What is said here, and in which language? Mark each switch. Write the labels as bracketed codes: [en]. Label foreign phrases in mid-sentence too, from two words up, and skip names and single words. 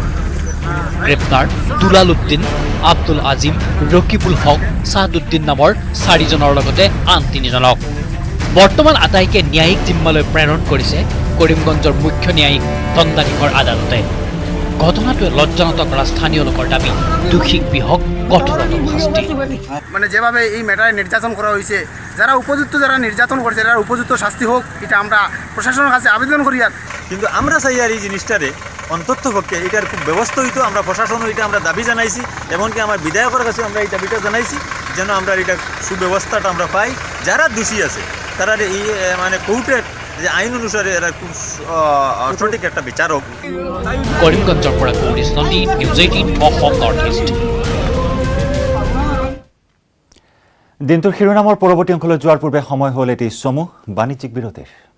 [as] গ্ৰেপ্তাৰ দুলাল উদ্দিন, আব্দুল আজিম, ৰকিবুল হক, ছাদুদ্দিন নামৰ 4জনৰ লগতে আন 3জনক। বৰ্তমান আটাইকে ন্যায়িক জিম্মালৈ প্ৰেৰণ কৰিছে কৰিমগঞ্জৰ মুখ্য ন্যায়িক দণ্ডাধীশৰ আদালতে। ঘটনাটোৱে লজ্জানত কৰা স্থানীয় লোকৰ দাবী দোষীক বিহক কঠোৰতম শাস্তি। [bn] মানে যেভাবে এই ম্যাটারে নির্যাতন করা হয়েছে, যারা উপযুক্ত যারা নির্যাতন করছে তারা উপযুক্ত শাস্তি হোক, এটা আমরা প্রশাসনের কাছে আবেদন করি। আর কিন্তু আমরা চাই আর এই জিনিসটারে অন্তত পক্ষে এটার খুব ব্যবস্থিত আমরা প্রশাসন এটা আমরা দাবি জানাইছি, এমনকি আমার বিধায়কের কাছে আমরা এই দাবিটা জানাইছি যেন আমরা এটা সুব্যবস্থাটা আমরা পাই। যারা দোষী আছে তারা এই মানে কোর্টের যে আইন অনুসারে এরা খুব সঠিক একটা বিচার হোক। [as] কৰিমগঞ্জৰ পৰা গৌৰীশ নন্দী, নিউজ 18 অসম নৰ্থ ইষ্ট। দিনটোৰ শিৰোনামৰ পৰৱৰ্তী অংশলৈ যোৱাৰ পূৰ্বে সময় হ'ল এটি চমু বাণিজ্যিক বিৰতিৰ।